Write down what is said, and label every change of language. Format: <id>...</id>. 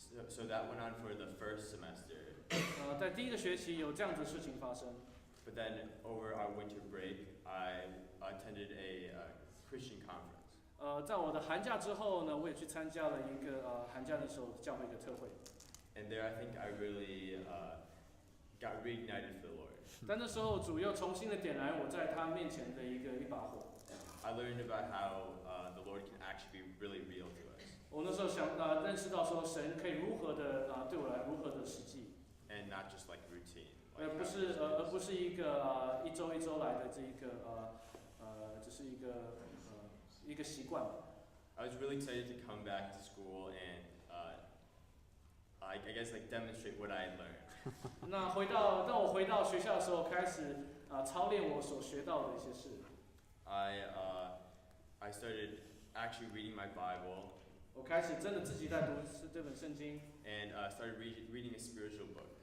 <en>So that went on for the first semester.</en> <zh>在第一个学期有这样子的事情发生。</zh> <en>But then over our winter break, I attended a Christian conference.</en> <zh>在我的寒假之后呢，我也去参加了一个寒假的时候教会一个特会。</zh> <en>And there I think I really got reignited for the Lord.</en> <zh>但那时候主又重新的点燃我在他面前的一把火。</zh> <en>I learned about how the Lord can actually be really real to us.</en> <zh>我那时候认识到说神可以如何的对我来如何的实际，</zh> <en>And not just like routine.</en> <zh>而不是一个一周一周来的这一个只是一个习惯。</zh> <en>I was really excited to come back to school and I guess like demonstrate what I had learned.</en> <zh>那当我回到学校的时候，开始操练我所学到的一些事。</zh> <en>I started actually reading my Bible.</en> <zh>我开始真的自己在读这本圣经，</zh> <en>And started reading a spiritual book.</en>